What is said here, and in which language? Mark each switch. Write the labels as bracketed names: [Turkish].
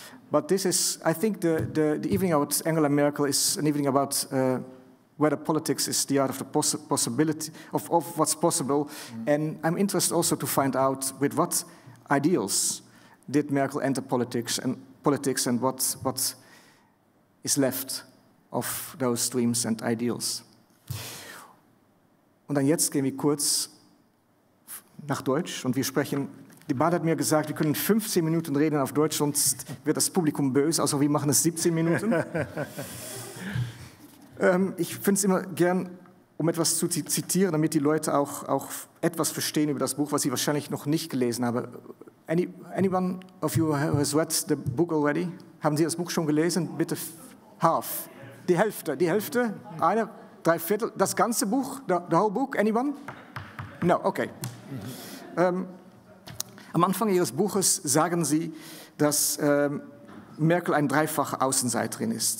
[English] But this is, I think the evening about Angela Merkel is an evening about whether politics is the art of the possibility of what's possible. And I'm interested also to find out with what ideals did Merkel enter politics and what is left of those dreams and ideals. [German] Und dann jetzt gehen wir kurz nach Deutsch und wir sprechen. Die Bahn hat mir gesagt, wir können 15 Minuten reden auf Deutsch, sonst wird das Publikum böse. Also wir machen es 17 Minuten. Ich finde es immer gern, um etwas zu zitieren, damit die Leute auch etwas verstehen über das Buch, was sie wahrscheinlich noch nicht gelesen haben. [English] Anyone of you has read the book already? [German] Haben Sie das Buch schon gelesen? Bitte half. Die Hälfte, eine, 3/4, das ganze Buch, [English] the whole book, anyone? No, okay. [German] Am Anfang Ihres Buches sagen Sie, dass Merkel eine dreifache Außenseiterin ist.